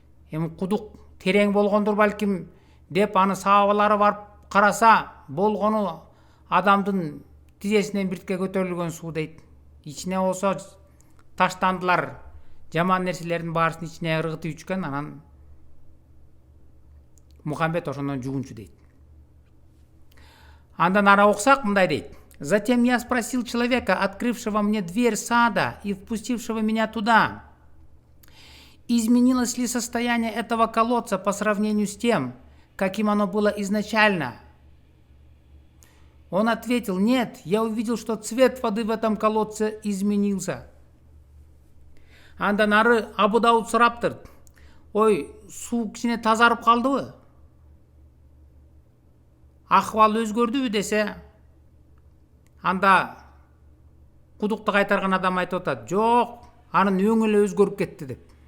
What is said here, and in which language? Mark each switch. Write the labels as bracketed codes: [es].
[ky] Эми кудук терең болгондур балким деп аны сахабалары барып караса, болгону адамдын тизесинен биртке көтөрүлгөн суу дейт. Ичине болсо таштандылар, жаман нерселердин баарысын ичине ыргытып ичкен. Анан Мухаммед ошондон жугунчу дейт. Андан ары окусак мындай дейт. [ru] Затем я спросил человека, открывшего мне дверь сада и впустившего меня туда, изменилось ли состояние этого колодца по сравнению с тем, каким оно было изначально? Он ответил, нет, я увидел, что цвет воды в этом колодце изменился. [ky] Андан ары Абу Дауд сураптыр. Ой, суу кичине тазарып калдыбы? Акыбал өзгөрдүбү десе, анда кудукту кайтарган адам айтып атат, жок, анын өңү эле өзгөрүп кетти деп.